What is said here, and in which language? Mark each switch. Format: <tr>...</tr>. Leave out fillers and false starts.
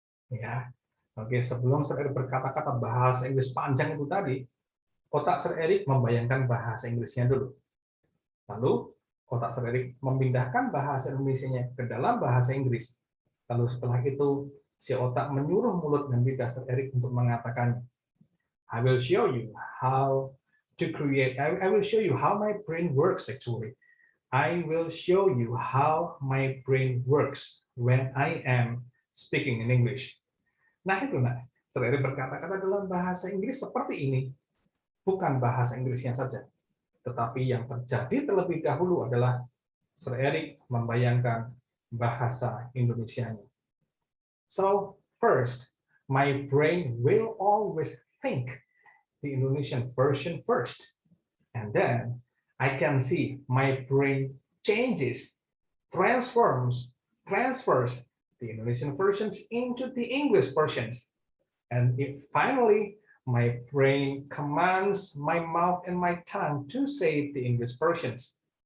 <id>Ya, oke, sebelum Sir Erik berkata-kata bahasa Inggris panjang itu tadi, otak Sir Erik membayangkan bahasa Inggrisnya dulu. Lalu otak Sir Erik memindahkan bahasa Indonesianya ke dalam bahasa Inggris. Lalu setelah itu si otak menyuruh mulut dan lidah Sir Erik untuk mengatakannya.</id> <en>I will show you how to create. I will show you how my brain works actually. I will show you how my brain works when I am speaking in English.</en> <id>Nah itu Sir Erik berkata-kata dalam bahasa Inggris seperti ini. Bukan bahasa Inggrisnya saja, tetapi yang terjadi terlebih dahulu adalah Sir Erik membayangkan bahasa Indonesianya.</id> <en>So first, my brain will always think the Indonesian version first, and then I can see my brain changes, transfers the Indonesian versions into the English versions, and if finally my brain commands my mouth and my tongue to say the English versions.</en>